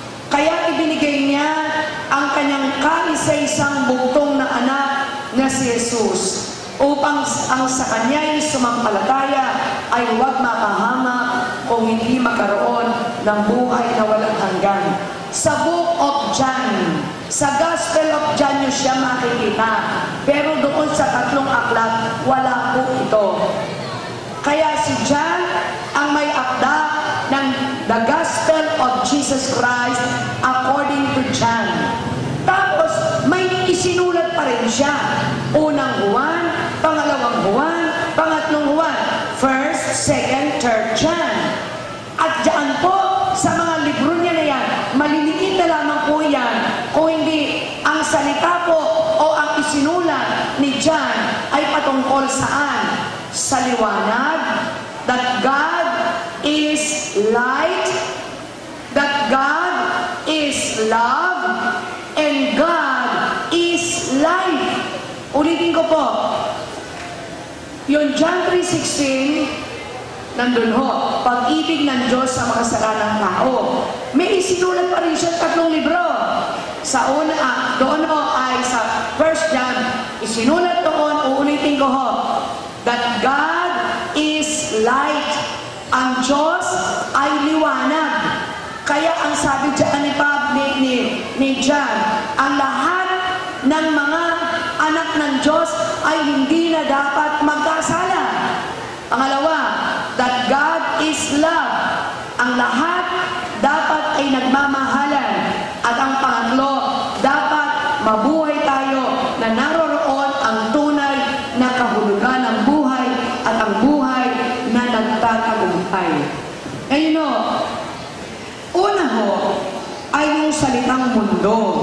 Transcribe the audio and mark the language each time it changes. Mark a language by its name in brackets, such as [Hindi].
[Filipino] Kaya ibinigay niya ang kanyang kaisa-isang bugtong na anak na si Jesus, upang ang sa kanya'y sumampalataya ay huwag makahamak o hindi magkaroon ng buhay na walang hanggan. Sa Book of John, sa Gospel of John nyo siya makikita, pero doon sa 3 aklat, wala po ito. Kaya si John ang may akda ng The Gospel Christ according to John. Tapos, may isinulat pa rin siya. Unang Juan, pangalawang Juan, pangatlong Juan, 1st, 2nd, 3rd John. At diyan po, sa mga libro niya na yan, maliliit na lamang po yan, kung hindi ang salita po o ang isinulat ni John ay patungkol saan? Sa liwanag, [English] that God is light, that God is love, and God is life. [Filipino] Ulitin ko po, yung John 3:16, nandun ho, pag-ibig ng Diyos sa makasaranang tao. May isinulat pa rin siya 3 libro. Sa una, doon ho ay sa 1st John, isinulat doon, uulitin ko ho, [English] that God is light. [Filipino] Ang Diyos ay liwanag. Kaya ang sabi dyan ni John, ang lahat ng mga anak ng Diyos ay hindi na dapat magkasala. Pangalawa, [English] that God is love. [Filipino] Ang lahat dapat ay nagmamahalan. At ang pangatlo, dapat mabuhay tayo na naroroon ang tunay na kahulugan ng buhay at ang buhay na nagtatagumpay. Ngayon o, una ho, ay yung salitang mundo.